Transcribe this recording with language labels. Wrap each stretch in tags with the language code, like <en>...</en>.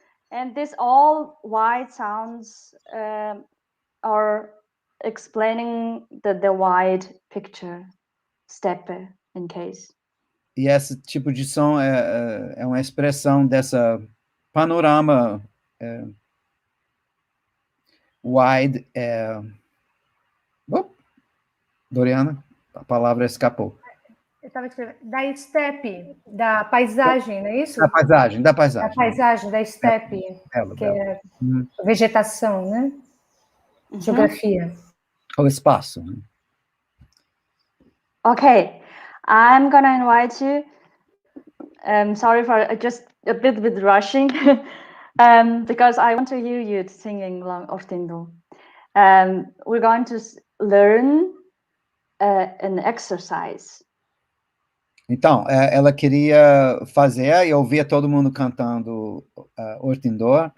<en>And this all wide sounds are explaining the wide picture, steppe in case.</en> <pt>E esse tipo de som é uma expressão dessa panorama wide. Doriana, a palavra escapou. Eu estava escrevendo. Da steppe, da paisagem, não é isso? Da paisagem. Da paisagem, da steppe, que é vegetação, né? Geografia. O espaço.</pt> <en>Okay, I'm gonna invite you. Sorry for just a bit rushing, because I want to hear you singing Urtiin Duu. We're going to learn an exercise.</en> <pt>Então, ela queria fazer e eu via todo mundo cantando Urtiin Duu.</pt>